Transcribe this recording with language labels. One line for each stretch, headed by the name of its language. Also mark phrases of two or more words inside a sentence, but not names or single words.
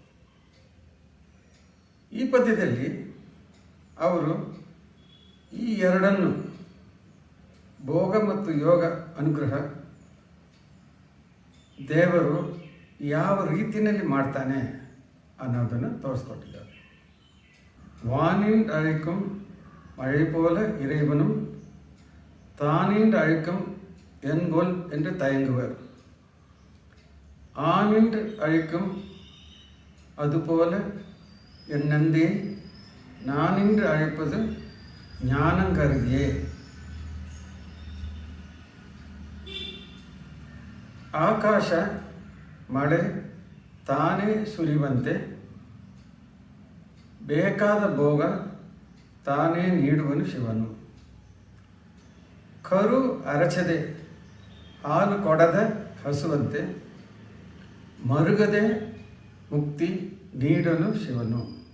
Kannada: ಈ ಪದ್ಯದಲ್ಲಿ ಅವರು ಈ ಎರಡನ್ನು ಭೋಗ ಮತ್ತು ಯೋಗ ಅನುಗ್ರಹ ದೇವರು ಯಾವ ರೀತಿಯಲ್ಲಿ ಮಾಡ್ತಾನೆ ಅನ್ನೋದನ್ನು ತೋರಿಸ್ಕೊಟ್ಟಿದ್ದಾರೆ.
Tamil: வானின் அழைக்கும் மழை போல இறைவனும் தானின்று அழைக்கும் என்கொல் என்று தயங்குவர். ஆனின்று அழைக்கும் அதுபோல என் நந்தே நானின்று அழைப்பது ஞானங்கருதியே.
Kannada: ಆಕಾಶ ಮಳೆ ತಾನೇ ಸುರಿಯುವಂತೆ ಬೇಕಾದ ಭೋಗ ತಾನೇ ನೀಡುವನು ಶಿವನು. ಕರು ಅರಚದೆ ಹಾಲು ಕೊಡದ ಹಸುವಂತೆ ಮರುಗದೆ ಮುಕ್ತಿ ನೀಡನು ಶಿವನು.